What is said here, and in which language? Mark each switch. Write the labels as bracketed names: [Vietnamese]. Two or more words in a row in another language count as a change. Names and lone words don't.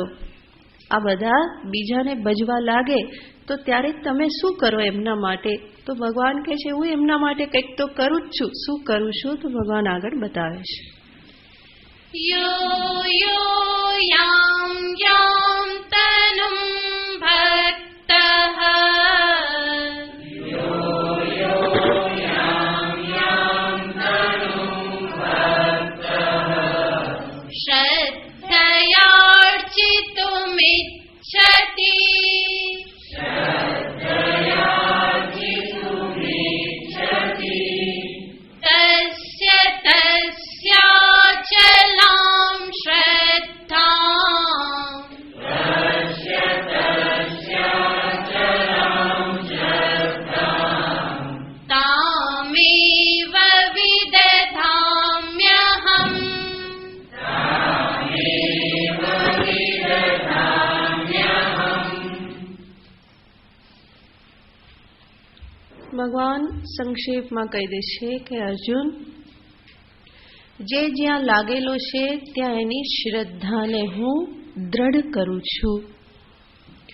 [Gujarati] આ બધા બીજાને ભજવા લાગે તો ત્યારે તમે શું કરો એમના માટે? તો ભગવાન કહે છે હું એમના માટે કંઈક તો કરું જ છું. શું કરું છું? તો ભગવાન આગળ બતાવે છે. [Sanskrit] यो याम याम तनुम ભક્તઃ श्रद्धयार्चितुमिच्छति तस्य तस्याचलां श्रद्धाम् तामेव विदधाम्यहम्. [Gujarati] ભગવાન સંક્ષેપમાં કહી દે છે કે અર્જુન, જે જ્યાં લાગેલો છે ત્યાં એની શ્રદ્ધાને હું દ્રઢ કરું છું.